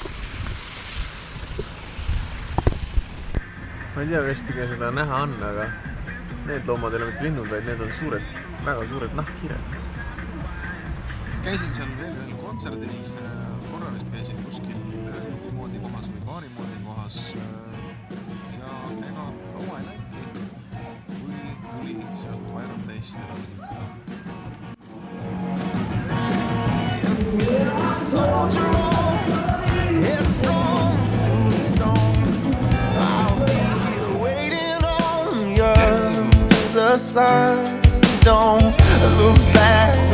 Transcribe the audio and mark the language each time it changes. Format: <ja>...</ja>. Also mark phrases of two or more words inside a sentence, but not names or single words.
<et>Ma ei tea, kas tega seda näha on, aga need loomad ei ole mitte linnud, vaid need on suured, väga suured nahkhiired. Käisin seal veel ühel kontserdil. Korra vist käisin kuskil moodi kohas või baari moodi kohas. Ja ega kaua ei läinudki, kui tuli sealt Vairam teist edasi lükata.</et> <en>Soldier on, headstrong to the stones. I'll be here waiting on you. The sun, don't look back.</en>